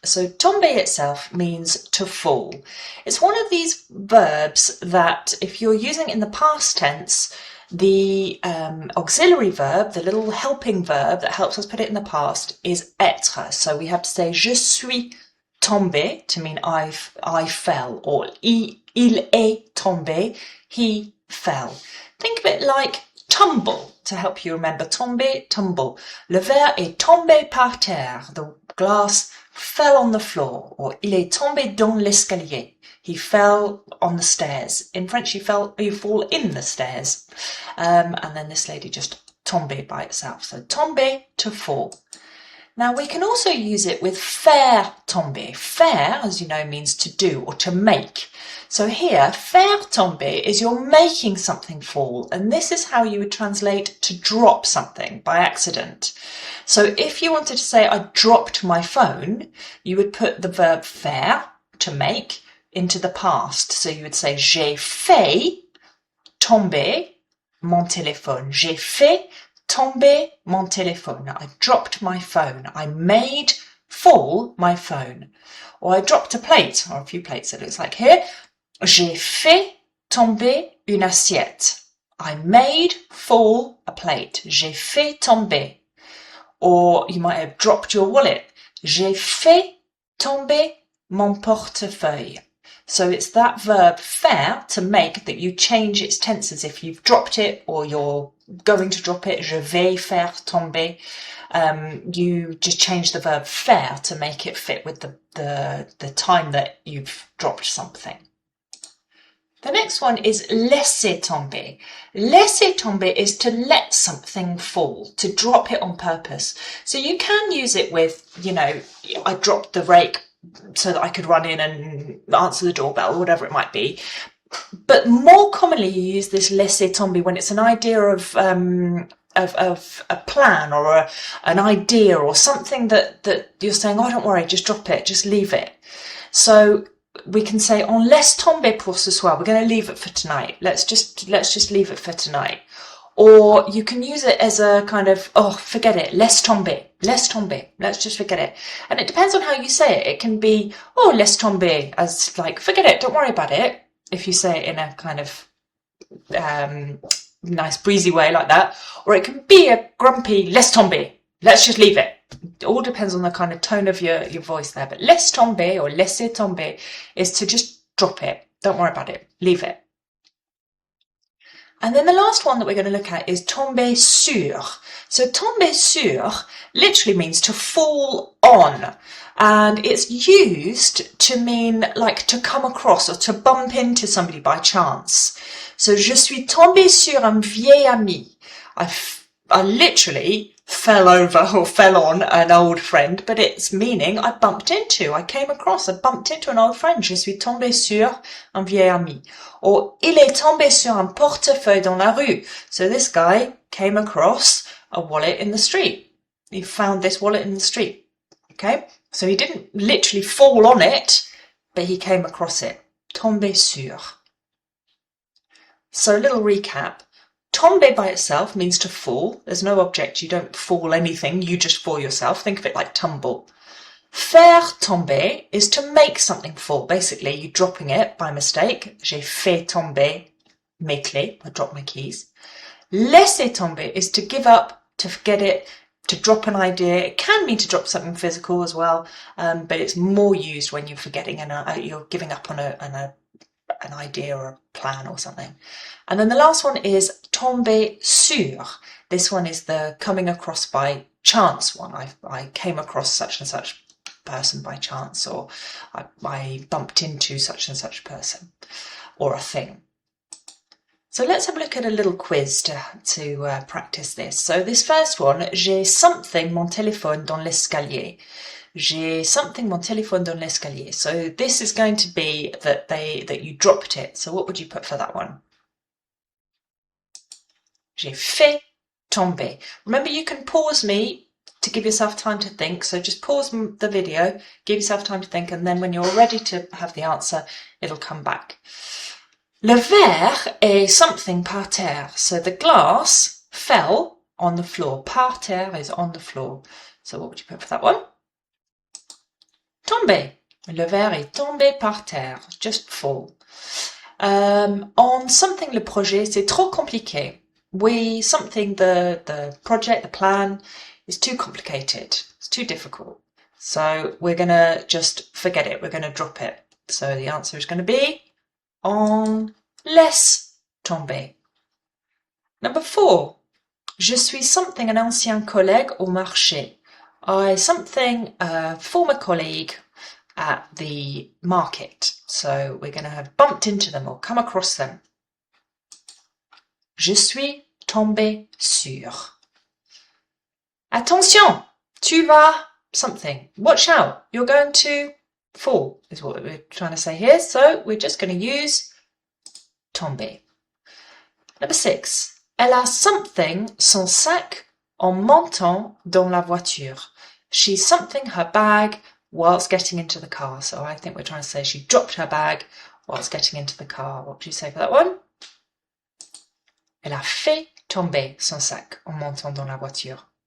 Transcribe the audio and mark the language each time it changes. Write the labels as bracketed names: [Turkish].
[English] So tomber itself means to fall. It's one of these verbs that if you're using in the past tense, the auxiliary verb, the little helping verb that helps us put it in the past, is être. So we have to say [French] je suis tombé [English] to mean I fell, or [French] il est tombé, [English] he fell. Think of it like tumble to help you remember. Tomber, tumble. [French] Le verre est tombé par terre. [English] The glass fell on the floor. [French] Or il est tombé dans l'escalier. [English] He fell on the stairs. In French, you fall in the stairs. And then this lady just tombé by itself. So tomber, to fall. Now we can also use it with faire tomber. Faire, as you know, means to do or to make. So here, faire tomber is you're making something fall, and this is how you would translate to drop something by accident. So if you wanted to say I dropped my phone, you would put the verb faire, to make, into the past. So you would say [French] j'ai fait tomber mon téléphone. J'ai fait tomber mon téléphone. [English] I dropped my phone. I made fall my phone. Or I dropped a plate, or a few plates it looks like here. [French] J'ai fait tomber une assiette. [English] I made fall a plate. [French] J'ai fait tomber. [English] Or you might have dropped your wallet. [French] J'ai fait tomber mon portefeuille. [English] So it's that verb faire, to make, that you change its tenses if you've dropped it or you're going to drop it. [French] Je vais faire tomber. [English] You just change the verb faire to make it fit with the time that you've dropped something. The next one is laisser tomber. Laisser tomber is to let something fall, to drop it on purpose. So you can use it with, I dropped the rake so that I could run in and answer the doorbell, or whatever it might be. But more commonly you use this laisser tomber when it's an idea of a plan or an idea or something that you're saying, oh, don't worry, just drop it, just leave it. So we can say [French] on laisse tomber pour ce soir. [English] We're going to leave it for tonight. Let's just leave it for tonight. Or you can use it as a kind of, oh, forget it, [French] laisse tomber, [English] let's just forget it. And it depends on how you say it. It can be, oh, [French] laisse tomber, [English] as like, forget it, don't worry about it, if you say it in a kind of nice breezy way like that. Or it can be a grumpy, [French] laisse tomber, [English] let's just leave it. It all depends on the kind of tone of your voice there. But laisse tomber or laisser tomber is to just drop it, don't worry about it, leave it. And then the last one that we're going to look at is tomber sur. So tomber sur literally means to fall on, and it's used to mean like to come across or to bump into somebody by chance. So [French] je suis tombé sur un vieil ami. [English] I literally fell over or fell on an old friend, but it's meaning I bumped into, I came across, I bumped into an old friend. [French] Je suis tombé sur un vieil ami. [English] Or [French] il est tombé sur un portefeuille dans la rue. [English] So this guy came across a wallet in the street. He found this wallet in the street. Okay, so he didn't literally fall on it, but he came across it. Tomber sur. So a little recap. Tomber by itself means to fall. There's no object. You don't fall anything. You just fall yourself. Think of it like tumble. Faire tomber is to make something fall. Basically, you're dropping it by mistake. [French] J'ai fait tomber mes clés. [English] I dropped my keys. Laisser tomber is to give up, to forget it, to drop an idea. It can mean to drop something physical as well, but it's more used when you're forgetting and you're giving up on an idea or a plan or something. And then the last one is tomber sur. This one is the coming across by chance one. I came across such and such person by chance, or I bumped into such and such person or a thing. So let's have a look at a little quiz to practice this. So this first one, [French] j'ai something mon téléphone dans l'escalier. J'ai something mon téléphone dans l'escalier. [English] So this is going to be that you dropped it. So what would you put for that one? [French] J'ai fait tomber. [English] Remember, you can pause me to give yourself time to think. So just pause the video, give yourself time to think, and then when you're ready to have the answer, it'll come back. [French] Le verre est something par terre. [English] So the glass fell on the floor. Par terre is on the floor. So what would you put for that one? [French] Tomber. Le verre est tombé par terre. [English] Just fall. [French] On something le projet, c'est trop compliqué. [English] The project, the plan is too complicated. It's too difficult. So we're going to just forget it. We're going to drop it. So the answer is going to be [French] on laisse tomber. [English] Number 4. [French] Je suis something an ancien collègue au marché. [English] I something a former colleague at the market. So we're going to have bumped into them or come across them. [French] Je suis tombé sur. Attention, tu vas [English] something. Watch out, you're going to fall, is what we're trying to say here. So we're just going to use tomber. Number 6. [French] Elle a something son sac en montant dans la voiture. [English] She's something her bag whilst getting into the car. So I think we're trying to say she dropped her bag whilst getting into the car. What would you say for that one? [French] Elle a fait tomber son sac en montant dans la voiture.